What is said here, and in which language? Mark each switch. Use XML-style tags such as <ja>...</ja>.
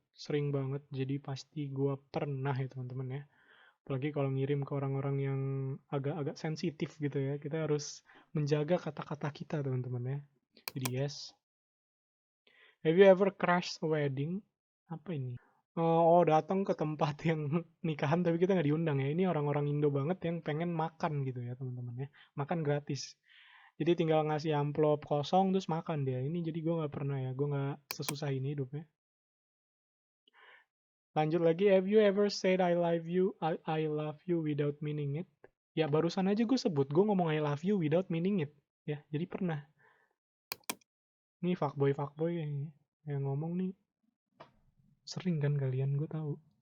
<id>Sering banget, jadi pasti gua pernah ya teman-teman ya. Apalagi kalau ngirim ke orang-orang yang agak-agak sensitif gitu ya, kita harus menjaga kata-kata kita teman-teman ya. Jadi yes.</id> <en>Have you ever crashed a wedding?</en> <id>Apa ini? Oh, datang ke tempat yang nikahan tapi kita nggak diundang ya. Ini orang-orang Indo banget yang pengen makan gitu ya teman-teman ya. Makan gratis. Jadi tinggal ngasih amplop kosong terus makan dia. Ini jadi gue nggak pernah ya. Gue nggak sesusah ini hidupnya. Lanjut lagi.</id> <en>Have you ever said I love you, I love you without meaning it?</en> <id>Ya barusan aja gue sebut. Gue ngomong</id> <en>I love you without meaning it.</en> <id>Ya jadi pernah. Nih fuckboy yang ngomong nih. Sering kan kalian, gue tahu.</id>